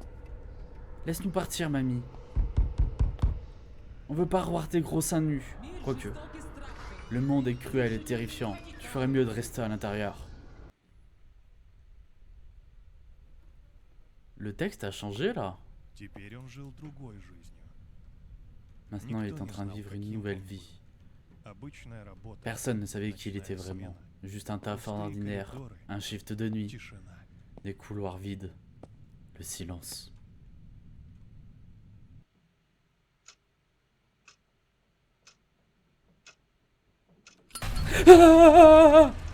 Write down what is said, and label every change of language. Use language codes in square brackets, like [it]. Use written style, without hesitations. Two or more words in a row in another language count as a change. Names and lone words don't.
[fr] Laisse-nous partir, mamie. On veut pas revoir tes gros seins nus. Quoique, le monde est cruel et terrifiant. Tu ferais mieux de rester à l'intérieur. Le texte a changé là. [ru] Теперь он жил другой жизнью. [fr] Maintenant, il est en train de vivre une nouvelle vie. [ru] Обычная работа. [fr] Personne ne savait qui il était [ru] Ночная [fr] vraiment. [ru] смена. [fr] Juste un taf [ru] Пустые [fr] ordinaire, [ru] коридоры. [fr] un shift de nuit, [ru] Тишина. [fr] des couloirs vides, le silence. Ah!